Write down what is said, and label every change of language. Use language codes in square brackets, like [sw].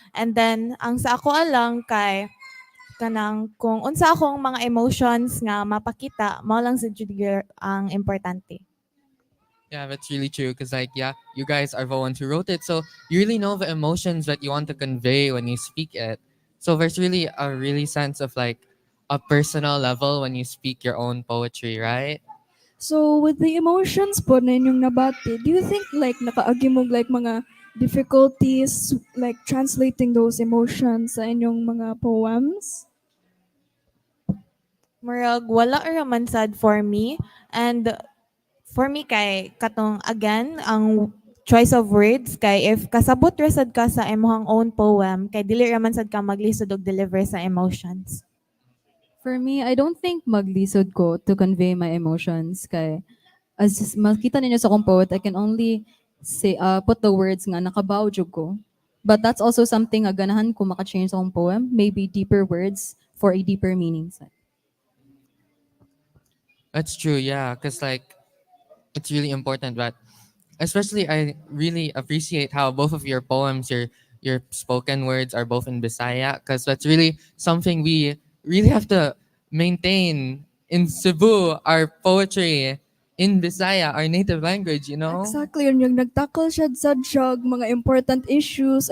[ceb] And then, ang sa ako alang kay kanang kung unsa akong mga emotions nga mapakita, mao lang sa jud ang importante. [en] Yeah, that's really true. Because, like, yeah, you guys are the ones who wrote it. So you really know the emotions that you want to convey when you speak it. So there's really a really sense of like a personal level when you speak your own poetry, right? So with the emotions [ceb] po na inyong nabati, [en] do you think like [ceb] nakaagi mo [en] like mga difficulties like translating those emotions sa inyong mga poems? [ceb] Murag wala ra man sad for me. And for me kay katong again ang [en] choice of words [ceb] kay if kasabot ra sad ka sa imong own poem kay dili ra man sad ka maglisod og deliver sa emotions. [en] For me, I don't think [ceb] maglisod ko [en] to convey my emotions. [ceb] Kay, as makita ninyo sa akong poet, [en] I can only say, put the words [ceb] nga nakabaw jud ko. [en] But that's also something [ceb] nga ganahan ko maka-change sa akong [en] poem. Maybe deeper words for a deeper meaning. That's true, yeah. Because, like, it's really important. But especially, I really appreciate how both of your poems, your spoken words are both in Bisaya. Because that's really something we really have to maintain in Cebu, our poetry in Bisaya, our native language, you know? [ceb] Exactly, yun yung nagtackle siya sa jug, mga important issues.